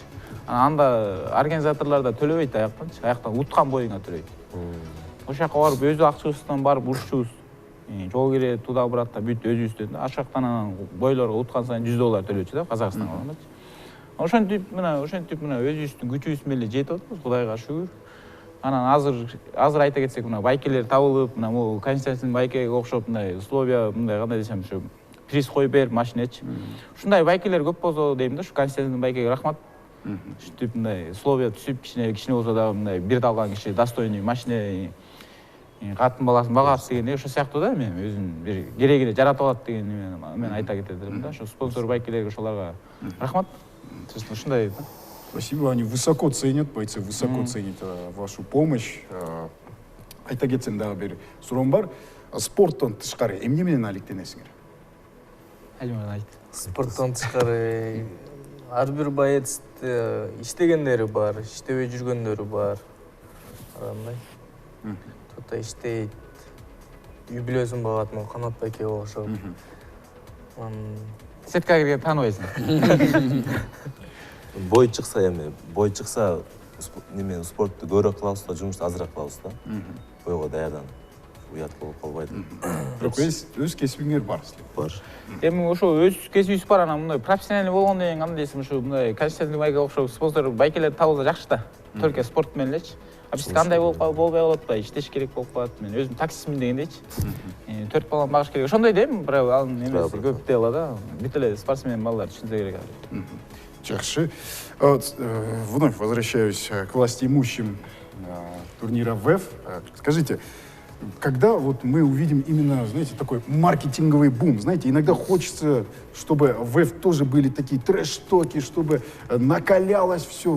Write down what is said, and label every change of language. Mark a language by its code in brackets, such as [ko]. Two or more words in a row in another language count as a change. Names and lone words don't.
[ky] Анда организаторлор да төлөбөйт аяктанчы. Аяктан уткан боюңа төлөйт. Ошол жака барып өз акчабыздан барып урушчубуз. Жол кире [ru] туда обратно [ky] бүт өзүбүздөн да. Ошол жактан анан бойлорго уткан сайын $100 төлөчү да Казакстанга баргандачы. Ошентип мына өзүбүздүн күчүбүз менен жетип атабыз, Кудайга шүгүр. Анан азыр айта кетсек, мына байкелер табылып, мына могу Константин байкеге окшоп мындай условия, мындай кандай десем, ушу приз коюп берип машинечи. Ушундай байкелер көп болсо дейм да, ушу Константин байкеге рахмат. Ушинтип мындай условия түзүп, кичине болсо дагы мындай бир алган киши достойный машина, катын баласын багат деген ошол сыяктуу да, мен өзүнүн бир керегине жаратып алат деген мен айта кетем да. Ошо спонсор байкелерге ошолорго рахмат. Ушундай да. [ru] Спасибо, они высоко ценят, бойцы высоко ценят вашу помощь. [ky] Айта кетсем дагы бир суроом бар. Спорттон тышкары эмне менен алектенесиңер? Алиман айт. Спорттон тышкары ар бир боец иштегендери бар, иштебей жүргөндөрү бар. Андай. Кто-то иштейт. Үй бүлөсүн багат, Канат байкеге окшоп. Сеткага кирген тааныбайсың. Бой чыкса неме спортты көбүрөөк кылабыз да, жумушту азыраак кылабыз да. Бойго даярданып, уят болуп калбайт. Бирок өз кесибиңер бар силер. Бар. Эми ошо өз кесибибиз бар, анан мындай профессиональный болгондон кийин кандай десем, ушу мындай Константин байкеге окшоп спонсор байкелер табылса жакшы да. Только спорт менен элечи. Биз кандай болбой калат да, иштеш керек болуп калат. Мен өзүм таксистмин дегендейчи. 4 баланы багыш керек. Ошондой дейм, бирок анын эмеси көп дела да. Бүт эле спортсмен балдар түшүнсө керек. Жақсы. [ru] Вновь возвращаюсь к властимущим турнира ВЭФ. Скажите, когда вот мы увидим именно, знаете, такой маркетинговый бум? Знаете, иногда хочется, чтобы в ВЭФ тоже были такие трэш-токи, чтобы накалялось все.